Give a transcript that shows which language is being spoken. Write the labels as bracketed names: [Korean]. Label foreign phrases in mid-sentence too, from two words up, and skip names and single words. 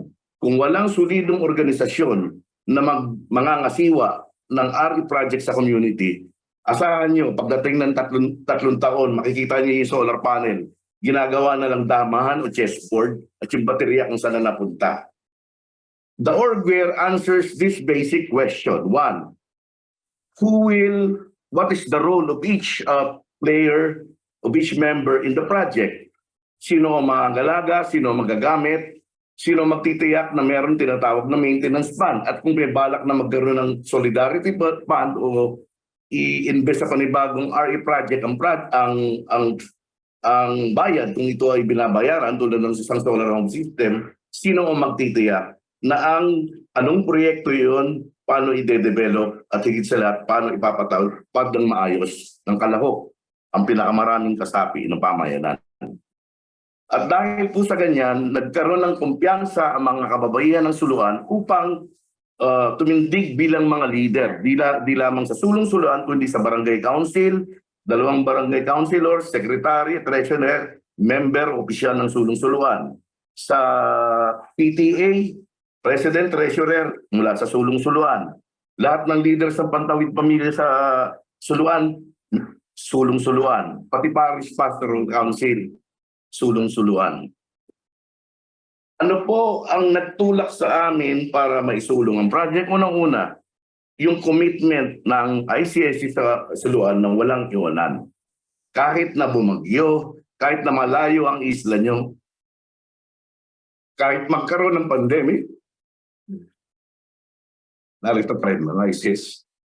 [Filipino] Kung walang solidong organisasyon na mangangasiwa ng RE project sa community, asahan nyo, pagdating ng tatlong taon, makikita nyo yung solar panel, ginagawa na lang damahan o chessboard at yung baterya kung saan na napunta. [English] The orgware answers this basic question. One, what is the role of each player, of each member in the project? [Filipino] Sino ang magagalaga, sino ang magagamit, sino magtitiyak na meron tinatawag na maintenance fund. At kung may balak na magkaroon ng [English] solidarity fund [Filipino] o i-invest sa panibagong RE project, ang bayad kung ito ay binabayaran tulad ng isang [English] solar home system, [Filipino] sino ang magtitiyak na anong proyekto yun, paano i-develop at higit sa lahat, paano ipapatawag ng maayos ng kalahok ang pinakamaraming kasapi ng pamayanan. At dahil po sa ganyan, nagkaroon ng kumpiyansa ang mga kababaihan ng Suluan upang tumindig bilang mga leader. Di lamang sa sulong-suluan, kundi sa barangay council, 2 barangay councilors, secretary, treasurer, member, opisyal ng sulong-suluan. Sa PTA, president, treasurer, mula sa sulong-suluan. Lahat ng leaders ng Pantawid Pamilya sa Suluan, sulong-suluan. Pati [English] parish pastoral council, [Filipino] sulong-suluan. Ano po ang nagtulak sa amin para maisulong ang project? Unang-una, yung commitment ng ICSC sa Suluan ng walang iwanan. Kahit na bumagyo, kahit na malayo ang isla nyo, kahit magkaroon ng pandemic, narito pa rin mga ICS.